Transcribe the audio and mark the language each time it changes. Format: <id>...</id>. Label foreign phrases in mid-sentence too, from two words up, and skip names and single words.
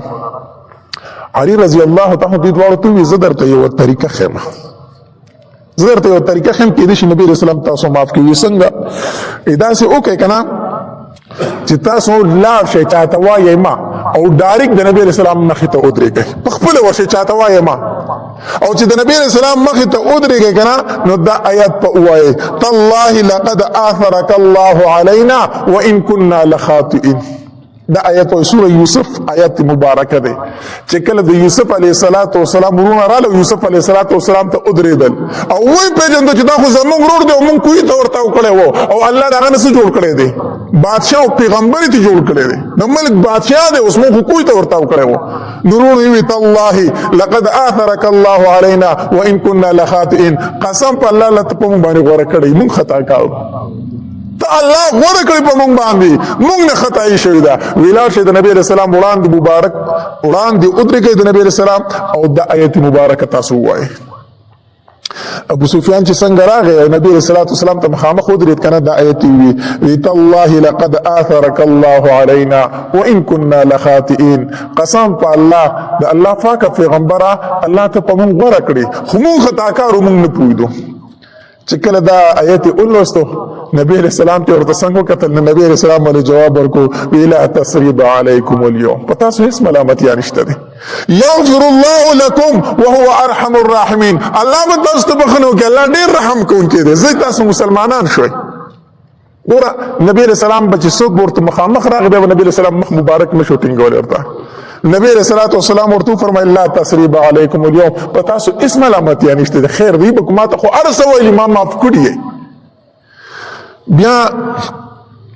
<ps>علي رضی الله تعالی دوی دواړو ته وویل زه درته یوه طریقه ښیم، زه درته یوه طریقه ښیم کېدای شي نبي علیه السلام تاسو معاف کړي. څنګه داسې وکړئ که نه چې تاسو لاړ شئ چاته وایئ ما او ډایرکټ د نبی علیه السلام مخې ته ودرېږئ، په خپله ورشئ چاته وایئ ما او چې د نبی علیه السلام مخې ته ودرېږئ که نه نو دا آیات په ووایئ</ps> <ar>تالله لقد آثرك الله علينا وإن كنا لخاطئين.</ar> <ps>دا آیت وایي سوره یوسف آیت مبارکه دی چې کله د یوسف علیه السلام ورونه راله یوسف علیه السلام ته ودرېدل او ویې پېژندل چې دا خو زموږ ورور دی او موږ کوهي ته ورته وکړی و او الله د هغه نه څه جوړ کړی دی؟ بادشاه او پیغمبر یې جوړ کړی دی، د ملک بادشاه دی، اوس موږ خو کوهي ته ورته وکړی و. نو ورور یې ویل تالله لقد آثرك الله علينا وإن كنا لخاطئين، قسم په الله الله ته په موږ باندې غوره کړی، موږ خطا کوو، ته الله غوره کړی په موږ باندې، موږ نه خطایي شوې ده. ویلاړ شئ د نبي علیه السلام وړاندې مبارک وړاندې ودرېږئ د نبي علیه السلام او د آیت مبارکه تاسو ووایئ. ابو سفیان چې څنګه راغی نبی علیه السلام ته مخامخ ودرېد که نه دا آیت یې وي</ps> <ar>تالله لقد آثرك الله علينا وإن كنا لخاطئين،</ar> <ps>قسم په الله د الله پاکه پیغمبره الله ته په موږ غوره کړي خو موږ خطاکارو موږ نه پوهېدو. چې کله دا آیت یې ولوستو نبی علیہ السلام ته ورته څنګه وکتل، نبی علیہ السلام ولې جواب ورکو</ps> <ar>لا تثریب علیکم اليوم،</ar> <ps>په تاسو هیڅ ملامتیا نشته دی،</ps> <ar>یغفر الله لکم وهو ارحم الراحمین،</ar> <ps>الله به تاسو ته بخښنه وکړي، الله ډېر رحم کوونکی دی. زه تاسو مسلمانان شوئ. ګوره نبی علیہ السلام به چې څوک ورته مخامخ راغی بیا به نبی علیہ السلام مخ مبارک نه شو ټینګولی ورته. نبی علیہ السلام ورته وفرمایل</ps> <ar>لا تثریب علیکم اليوم،</ar> <ps>په تاسو هیڅ ملامتیا نشته دی، خیر دی به ما ته خو هر څه ویلي ما معاف کړي.</ps>